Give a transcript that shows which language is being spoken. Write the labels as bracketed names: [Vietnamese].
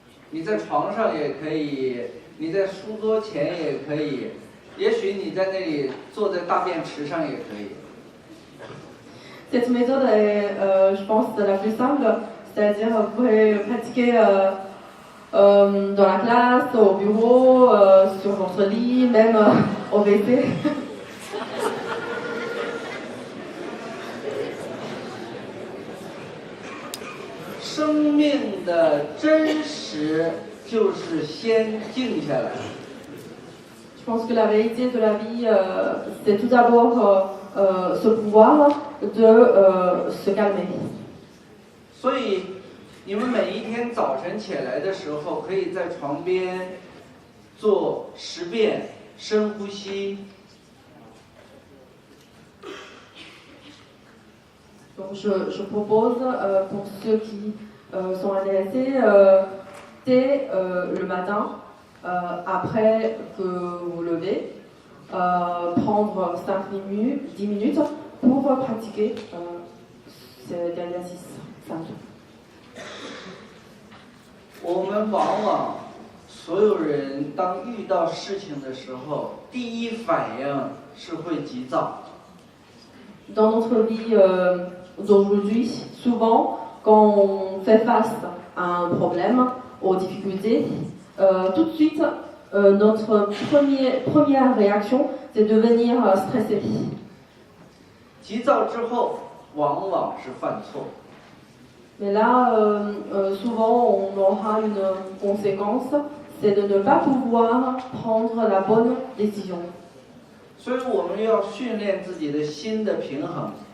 [Chinese] 你在床上也可以，你在书桌前也可以，也许你在那里坐在大便池上也可以。 [French] Cette méthode est, je pense, la plus simple, c'est-à-dire vous pouvez pratiquer dans la classe, au bureau, sur votre lit, même au WC. [Chinese] 生命的真实就是先静下来。 [French] Je pense que la réalité de la vie, c'est tout d'abord ce pouvoir de se calmer. [Chinese] 所以，你们每一天早晨起来的时候，可以在床边做10遍深呼吸。 [French] Donc je propose pour ceux qui sont intéressés, dès le matin, après que vous levez, prendre 10 minutes pour pratiquer cet exercice simple. [Chinese] 我们往往所有人当遇到事情的时候，第一反应是会急躁。 [French] Dans notre vie d'aujourd'hui, souvent, quand on fait face à un problème, aux difficultés, tout de suite, notre première réaction, c'est de devenir stressé. [Chinese] 急躁之后，往往是犯错。 [French] Mais là, souvent, on aura une conséquence, c'est de ne pas pouvoir prendre la bonne décision. [Chinese] 所以我们要训练自己的心的平衡。